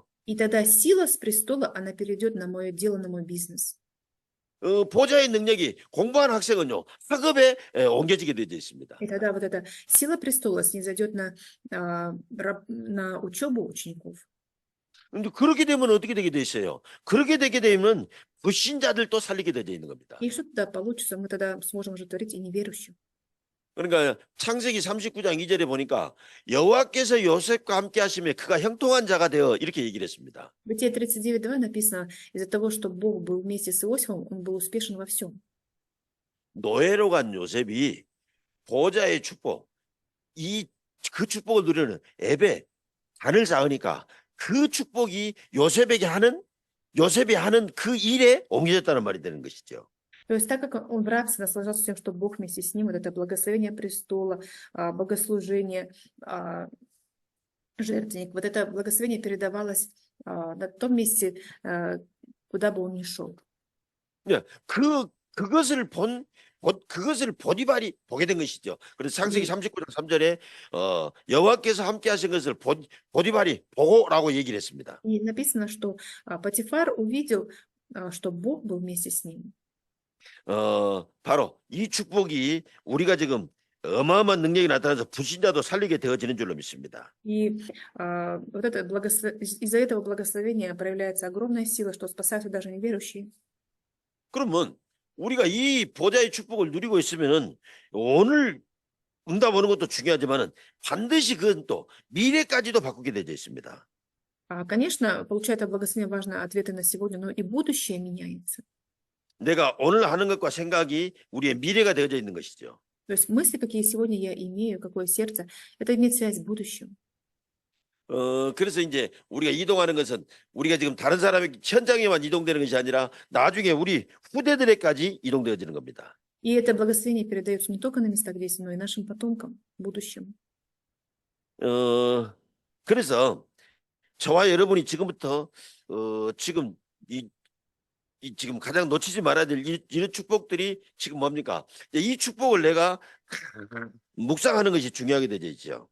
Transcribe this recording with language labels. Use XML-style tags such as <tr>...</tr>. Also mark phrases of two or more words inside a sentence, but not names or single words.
<ru>И тогда сила с престола, она перейдет на мое дело, на мой бизнес.</ru> <ko>보좌의 능력이 공부한 학생은요, 학업에 옮겨지게 되어 있습니다.</ko> <ru>И тогда вот эта сила престола снизойдет на учебу учеников.</ru> <ko>근데 그렇게 되면 어떻게 되게 돼 있어요? 그렇게 되게 되면 불신자들도 살리게 되어 있는 겁니다.</ko> <ru>И что тогда получится? Мы тогда сможем уже творить и неверующим.</ru> <ko>그러니까 창세기 39장 2절에 보니까 여호와께서 요셉과 함께 하시며 그가 형통한 자가 되어, 이렇게 얘기를 했습니다.</ko> <ru>В Бытие 39:2 написано, из-за того, что Бог был вместе с Иосифом, он был успешен во всем.</ru> <ko>노예로 간 요셉이 보좌의 축복, 그 축복을 누리는 앱에 단을 쌓으니까 그 축복이 요셉이 하는 그 일에 옮겨졌다는 말이 되는 것이죠.</ko> <ru>То есть так как он в рабстве наслаждался тем, что Бог вместе с ним, вот это благословение престола, богослужение, жертвенник, вот это благословение передавалось на том месте, куда бы он ни шел.</ru> <ko>그것을 보디발이 보게 된 것이죠. 그래서 창세기 39장 3절에 여호와께서 함께 하신 것을 보디발이 보고라고 얘기를 했습니다.</ko> <ru>И написано, что Потифар увидел, что Бог был вместе с ним.</ru> <ko>바로 이 축복이 우리가 지금 어마어마한 능력이 나타나서 불신자도 살리게 되어지는 줄로 믿습니다.</ko> <ru>И вот это из-за этого благословения проявляется огромная сила, что спасаются даже неверующие.</ru> <ko>그러면 우리가 이 보좌의 축복을 누리고 있으면은 오늘 응답 오는 것도 중요하지만은 반드시 그건 또 미래까지도 바꾸게 되어 있습니다.</ko> <ru>Конечно, получая это благословение, важно ответы на сегодня, но и будущее меняется.</ru> <ko>내가 오늘 하는 것과 생각이 우리의 미래가 되어져 있는 것이죠.</ko> <ru>То есть мысли, какие сегодня я имею, какое сердце, это имеет связь с будущим.</ru> <ko>그래서 이제 우리가 이동하는 것은 우리가 지금 다른 사람의 현장에만 이동되는 것이 아니라 나중에 우리 후대들에까지 이동되어지는 겁니다.</ko> <ru>И это благословение передается не только на местах действия, но и нашим потомкам в будущем.</ru> <ko>그래서 저와 여러분이 지금부터 지금 지금 가장 놓치지 말아야 될 이런 축복들이 지금 뭡니까? 이 축복을 내가 묵상하는 것이 중요하게 되어 있죠.</ko>